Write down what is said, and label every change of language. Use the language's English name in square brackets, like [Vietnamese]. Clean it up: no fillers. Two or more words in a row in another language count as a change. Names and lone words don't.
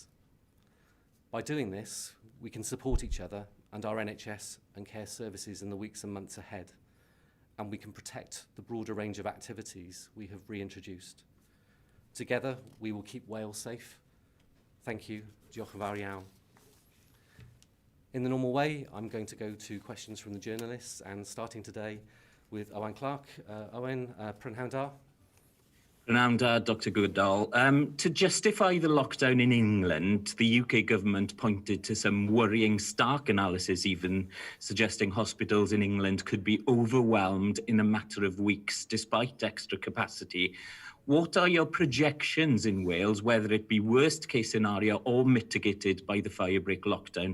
[English] By doing this, we can support each other and our NHS and care services in the weeks and months ahead, and we can protect the broader range of activities we have reintroduced. Together, we will keep Wales safe. Thank you. [Welsh] Diolch yn fawr iawn. [English] In the normal way, I'm going to go to questions from the journalists, and starting today with Owen Clark. [Welsh] Owen, prynhawn da. Prynhawn da, Dr. Goodall. [English] To justify the lockdown in England, the UK government pointed to some worrying stark analysis, even suggesting hospitals in England could be overwhelmed in a matter of weeks, despite extra capacity. What are your projections in Wales, whether it be worst case scenario or mitigated by the firebreak lockdown?